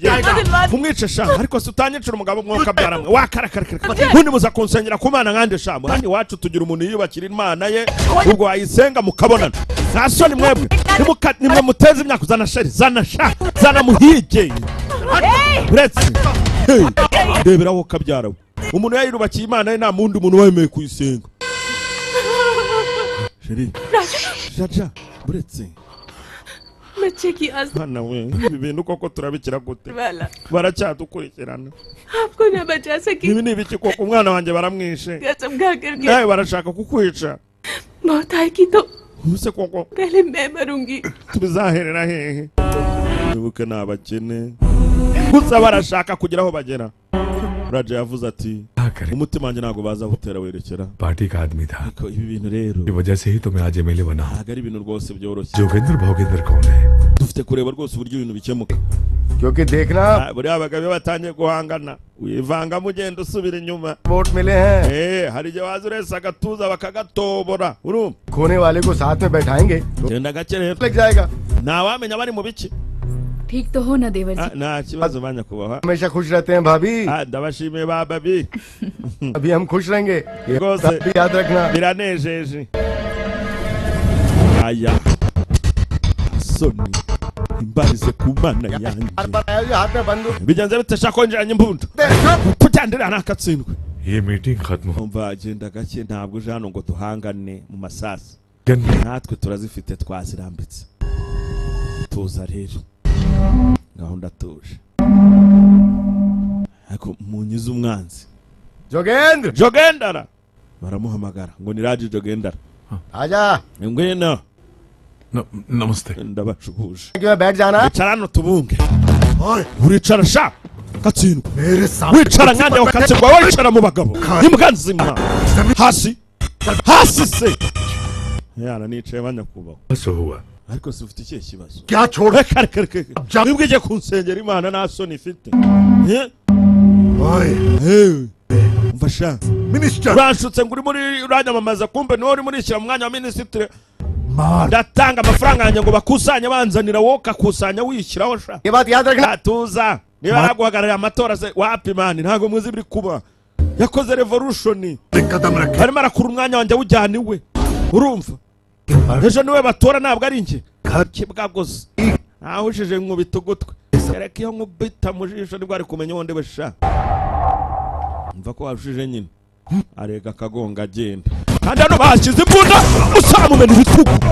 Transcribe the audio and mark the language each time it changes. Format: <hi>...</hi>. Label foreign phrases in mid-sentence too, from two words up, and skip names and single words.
<rw>mumwice sha ariko si utanyicira umugabo mwuka byaramwe wakarakarakara ubundi muza kunsengera ku mana nkande sha hano iwacu tugira umuntu yiyubakira imana ye ubwo wayisenga mukabonana nta soni mwebwe nimwe muteze imyaka zana muhige uretse ndeberaho kabyarawe umuntu yayubakiye imana ye nta mundi muntu wemeye kuyisenga sheri jaja uretse</rw> <hi>बच्चे की आस्था</hi> <rw>hana we ibi bintu koko turabikira gute</rw> <hi>वाला</hi> <rw>baracyadukurikirana</rw> <hi>आपको न बचा सकी</hi> <rw>ibi ni ibiki koko umwana wanjye baramwishe</rw> <hi>कसम खा करके</hi> <rw>nawe barashaka kukwica</rw> <hi>मौत आएगी तो</hi> <rw>ubuse koko</rw> <hi>पहले मैं मरूंगी</hi> <rw>tubizaherera hehe wibuke ni abakene gusa barashaka kugira aho bagera raja yavuze ati umutima wanjye ntabwo baza gutera werekera</rw> <hi>पार्टी का आदमी था</hi> <rw>ariko ibi bintu rero</rw> <hi>की वजह से ही तो मैं आज एमएलए बना</hi> <rw>ntabwo ari ibintu rwose byoroshye</rw> <hi>जोगेंद्र भोगेंद्र कौन है</hi> <rw>dufite kureba rwose uburyo ibintu bikemuka</rw> <hi>क्योंकि देखना</hi> <rw>buriya abagabo iyo batangiye guhangana wivanga mugenda usubira inyuma</rw> <hi>वोट मिले हैं</hi> <rw>hari igihe waza urese agatuza bakagatobora urumva</rw> <hi>खोने वाले को साथ में बैठाएंगे तो</hi> <rw>genda gake rero</rw> <hi>लग जाएगा</hi> <rw>ntawamenya bari mu biki</rw> <hi>ठीक तो हो ना देवर जी</hi> <rw>nta kibazo banyakubahwa</rw> <hi>हमेशा खुश रहते हैं भाभी</hi> <rw>ndabashimiye ba babi</rw> <hi>अभी हम खुश रहेंगे ये</hi> <rw>Rwose.</rw> <hi>बात भी याद रखना</hi> <rw>biranejeje aya soni imbarize ku mana yanjye</rw> <hi>बार बार आया जी, हाथ में बंदूक</hi> <rw>bigenze bite shaka kongeranya imbunda tujyandira nakatsindwe</rw> <hi>ये मीटिंग खत्म हो</hi> <rw>umva agenda gake ntabwo uje hano ngo duhangane mu masasi</rw> <hi>गई</hi> <rw>natwe turazifite twazirambitse tuza rero gahunda tuje ariko munyize umwanzi</rw> <hi>जोगेंद्र</hi> <rw>jogendara baramuhamagara ngo ni Raji Jogendara</rw> <hi>आजा</hi> <rw>ngwino</rw> <hi>नमस्ते</hi> <rw>ndabacubuje</rw> <hi>क्यों बैठ जाना</hi> <rw>icara hano tubunge uricara sha gatsindwa</rw> <hi>मेरे सामने</hi> <rw>wicara nkande wakatsindwa wicara mu bagabo imbwa nzima hasi hasi se yana nicaye banyakubaho</rw> <hi>बस हुआ</hi> <rw>ariko si ufite ikihe kibazo</rw> <hi>क्या छोड़</hi> <rw>reka reka reka nibwo igiye kunsengera imana nta soni ifite umva sha</rw> <hi>मिनिस्टर</hi> <rw>uranshutse ngo uri muri uranyamamaza kumbe niwe uri murishyira mu mwanya wa minisitiri ndatanga amafaranga yanjye ngo bakusanye banzanira wowe ukakusanya wishyiraho sha</rw> <hi>ये बात याद रखना</hi> <rw>tuza niba yaraguhagarariye amatora se wapi mani ntabwo muzi biri kuba yakoze revolution</rw> <hi>कदम रखे</hi> <rw>arimo arakura umwanya wanjye awujyana iwe urumva ejo niwe batora ntabwo ari njye kibwa gusa ntahushije nkubita ugutwi reka iyo nkubita mu jisho nibwo ari kumenya uwo ndiwe sha mva ko warushije nyine arega akagonga agenda kandi hano bashyize imbunda usamumena ibitugu</rw>